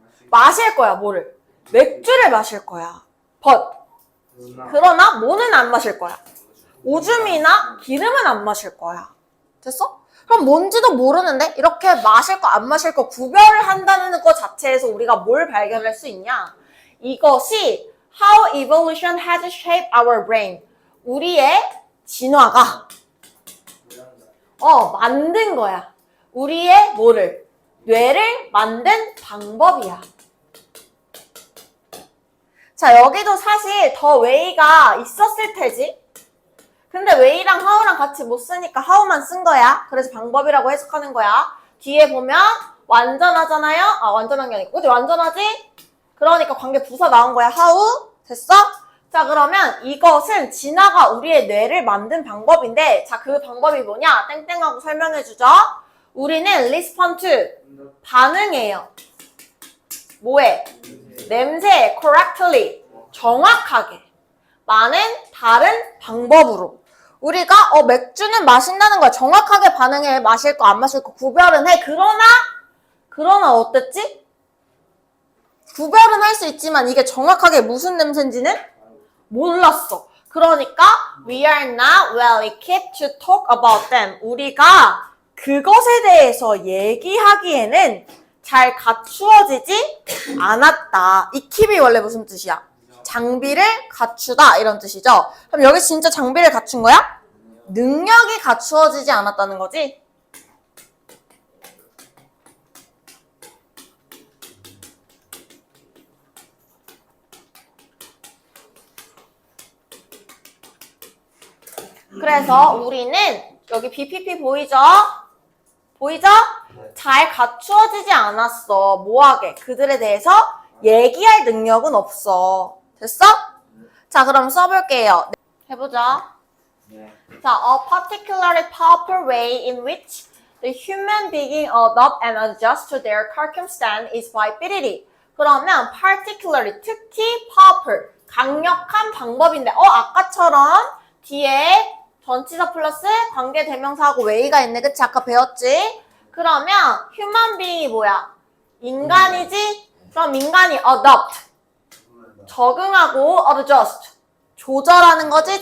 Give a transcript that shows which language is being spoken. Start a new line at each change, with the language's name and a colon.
Korean: 마실 거야, 뭐를? 맥주를 마실 거야. But. 그러나 뭐는 안 마실 거야. 오줌이나 기름은 안 마실 거야. 됐어? 그럼 뭔지도 모르는데 이렇게 마실 거 안 마실 거 구별을 한다는 것 자체에서 우리가 뭘 발견할 수 있냐? 이것이
English: how evolution has shaped our brain.
Korean: 우리의 진화가 만든 거야. 우리의 뭐를? 뇌를 만든 방법이야. 자, 여기도 사실 더 웨이가 있었을 테지. 근데 웨이랑 하우랑 같이 못 쓰니까 하우만 쓴 거야. 그래서 방법이라고 해석하는 거야. 뒤에 보면 완전하잖아요? 완전한 게 아니고. 그치? 완전하지? 그러니까 관계 부사 나온 거야. 하우. 됐어? 자, 그러면 이것은 진화가 우리의 뇌를 만든 방법인데, 자, 그 방법이 뭐냐? 땡땡하고 설명해주죠. 우리는
English: respond to,
Korean: 반응해요. 뭐에? 냄새에 correctly, 정확하게. 많은 다른 방법으로. 우리가 맥주는 마신다는 거야. 정확하게 반응해. 마실 거 안 마실 거 구별은 해. 그러나 어땠지? 구별은 할 수 있지만 이게 정확하게 무슨 냄새인지는 몰랐어. 그러니까
English: we are not well equipped to talk about them.
Korean: 우리가 그것에 대해서 얘기하기에는 잘 갖추어지지 않았다. equip이 원래 무슨 뜻이야? 장비를 갖추다 이런 뜻이죠. 그럼 여기 진짜 장비를 갖춘 거야? 능력이 갖추어지지 않았다는 거지. 그래서 우리는 여기 BPP 보이죠? 보이죠? 잘 갖추어지지 않았어. 뭐하게? 그들에 대해서 얘기할 능력은 없어. 됐어? 자, 그럼 써볼게요. 해보자. 자,
English: a particularly powerful way in which the human being adopt and adjust to their circumstance is by ability.
Korean: 그러면 particularly, 특히 powerful, 강력한 방법인데 아까처럼 뒤에 전치사 플러스 관계대명사하고 way가 있네. 그치? 아까 배웠지? 그러면 human being이 뭐야? 인간이지? 그럼 인간이 adopt, 적응하고 adjust, 조절하는 거지?